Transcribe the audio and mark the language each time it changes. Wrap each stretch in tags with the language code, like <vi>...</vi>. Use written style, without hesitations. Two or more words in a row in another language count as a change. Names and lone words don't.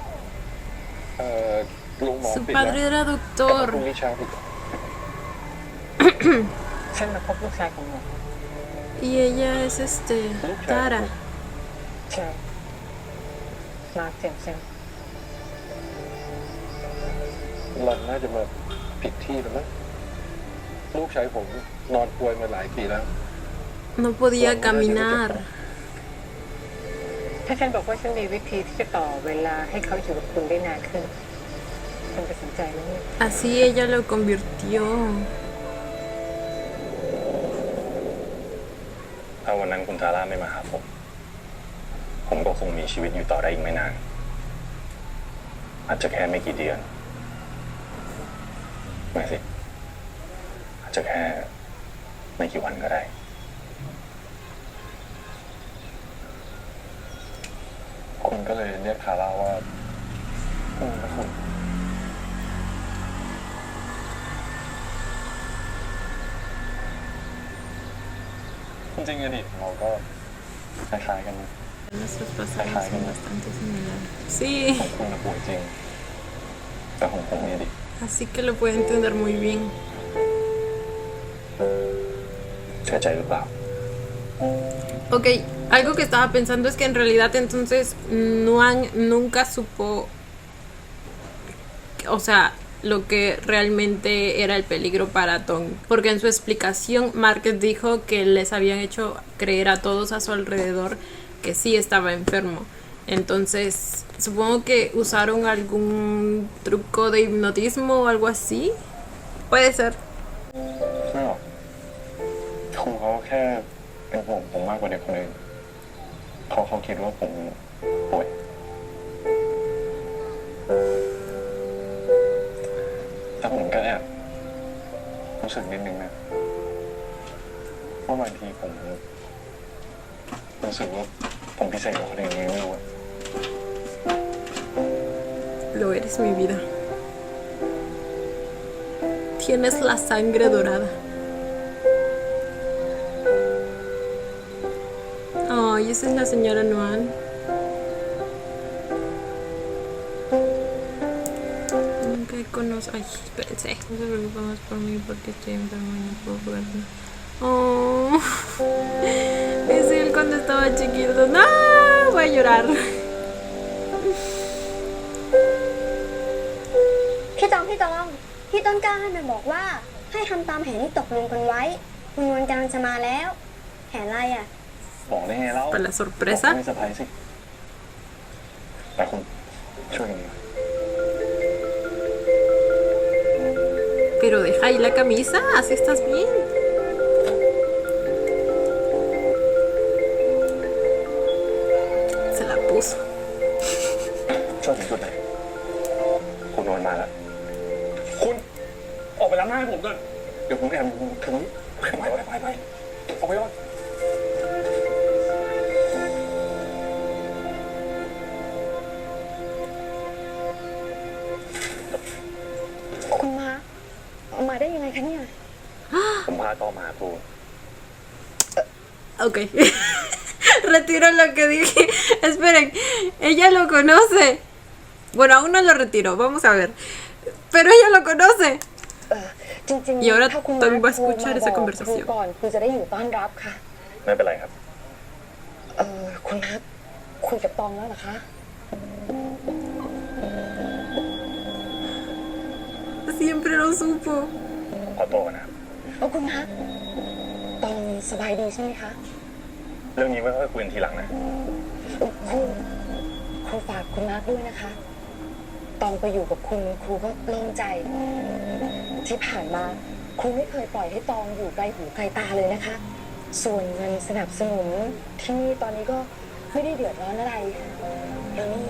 <th>ลุงหมอ</th> <es>Su</es> <th>ปิดแล้ว</th> <es>padre era</es> <th>พรุ่ง</th> <es>doctor.</es> <th>นี้เช้าปิด ฉันมาพบลูกชายของหมอ</th> <es>Y ella es Tara.</es> <th>ใช่มาร์คเจมสัน หล่อนน่าจะมาผิดที่แล้วมั้งลูกชายผมนอนป่วยมาหลายปีแล้ว</th> <es>No podía caminar.</es> <th>ถ้าฉันบอกว่าฉันมีวิธีที่จะต่อเวลาให้เขาอยู่กับคุณได้นานขึ้นคุณจะสนใจไหมเนี่ย</th> <es>Así ella lo convirtió.</es> <th>ถ้าวันนั้นคุณทาร่าไม่มาหาผมผมก็คงมีชีวิตอยู่ต่อได้อีกไม่นาน อาจจะแค่ไม่กี่เดือน ไม่สิอาจจะแค่ไม่กี่วันก็ได้คุณก็เลยเรียกคาร่าว่าคุณนะคุณจริงๆอดีตเราก็คล้ายๆกันนะ</th> <es>Nuestros pasados son bastante similares. Sí,</es> <th>ของคุณนะป่วยจริงแต่ของผมเนี่ยดิ</th> <es>así que lo puedo entender muy bien.</es> <th>เชื่อใจหรือเปล่า</th> <es>Ok, algo que estaba pensando es que en realidad entonces Nuan nunca supo, o sea, lo que realmente era el peligro para Tong. Porque en su explicación Mark dijo que les habían hecho creer a todos a su alrededor que sí estaba enfermo. Entonces, supongo que usaron algún truco de hipnotismo o algo así. Puede ser.</es> <th>ไม่หรอกคงเขาแค่เป็นห่วงผมมากกว่าเด็กคนอื่นเขาคิดว่าผมป่วยแต่ผมก็แอบรู้สึกนิดนึงนะว่าบางทีผมรู้สึกว่าผมพิเศษกว่าคนอื่นไม่รู้อะ</th> <es>Lo eres, mi vida. Tienes la sangre dorada. Ay, esa es la señora Nuan. Nunca conozco. Ay, espérense. No se preocupen más por mí porque estoy enfermo y no puedo verlo. Oh, es él cuando estaba chiquito. No, voy a llorar.</es> <th>พี่ต้นกล้าน่ะบอกว่าให้ทำตามแผนที่ตกลงกันไว้ คุณนวลกำลังจะมาแล้ว แผนอะไรอ่ะ บอกได้ไงเล่า</th> <es>Para la</es> <th>บอก</th> <es>sorpresa.</es> <th>ไม่เซอร์ไพรส์สิแต่คุณช่วยกันดี</th> <es>Pero deja ahí la camisa, así estás bien. Se la puso.</es> <th>ช่วยถึงจุดไหนคุณนวลมาแล้วคุณออกไปล้างหน้าให้ผมก่อนเดี๋ยวผมแอบถึงไปออกไปก่อน คุณมาได้ยังไงคะเนี่ย ผมพาต่อมาครู</th> <es>Ok. Retiro lo que dije. Esperen, ella lo conoce. Bueno, aún no lo retiro, vamos a ver. Pero ella lo conoce.</es> <th>จริง</th> <es>Y ahora</es> <th>ถ้าคุณ</th> <es>Tom va a</es> <th>โทร</th> <es>escuchar</es> <th>มา</th> <es>esa</es> <th>บอกครู</th> <es>conversación.</es> <th>ก่อนครูจะได้อยู่ต้อนรับค่ะ ไม่เป็นไรครับ คุณนัทคุยกับตองแล้วเหรอคะ</th> <es>Siempre lo supo.</es> <th>ขอโทษนะครับ คุณนัทตองสบายดีใช่ไหมคะ เรื่องนี้ไว้ค่อยคุยกันทีหลังนะ ครูฝากคุณนัทด้วยนะคะ ตองไปอยู่กับคุณครูก็โล่งใจ ที่ผ่านมาครูไม่เคยปล่อยให้ตองอยู่ไกลหูไกลตาเลยนะคะ ส่วนเงินสนับสนุนที่นี่ตอนนี้ก็ไม่ได้เดือดร้อนอะไรแล้วนี่</th>